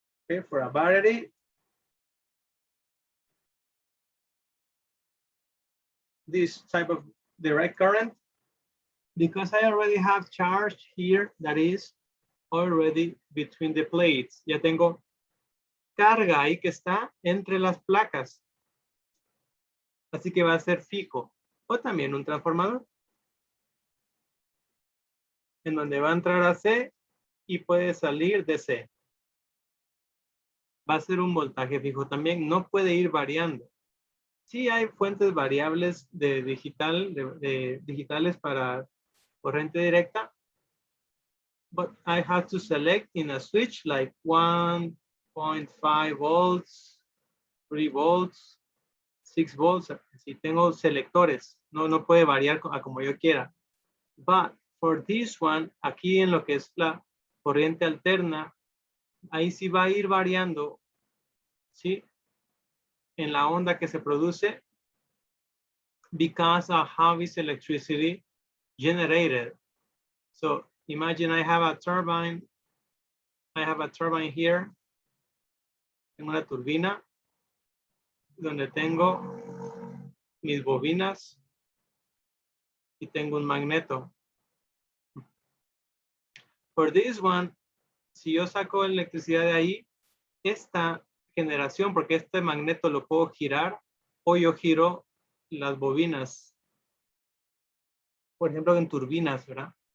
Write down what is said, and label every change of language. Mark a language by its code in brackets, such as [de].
[en] Okay, for a battery. This type of direct current, because I already have charge here that is already between the plates. [es] Ya tengo carga ahí que está entre las placas. Así que va a ser fijo. O también un transformador. En donde va a entrar a C y puede salir de C. Va a ser un voltaje fijo también. No puede ir variando. Sí hay fuentes variables de digitales para corriente directa, [en] but I have to select in a switch like 1.5 volts, 3 volts, 6 volts. [es] Si tengo selectores, no puede variar a como yo quiera. [en] But for this one, [es] aquí en lo que es la corriente alterna, ahí sí va a ir variando, ¿sí? En la onda que se produce, [en] because of how is electricity generated. So imagine I have a turbine. I have a turbine here. [es] Tengo una turbina donde tengo mis bobinas y tengo un magneto. [en] For this one, [es] si yo saco electricidad de ahí, esta generación, porque este magneto lo puedo girar, o yo giro las bobinas, por ejemplo en turbinas, ¿verdad?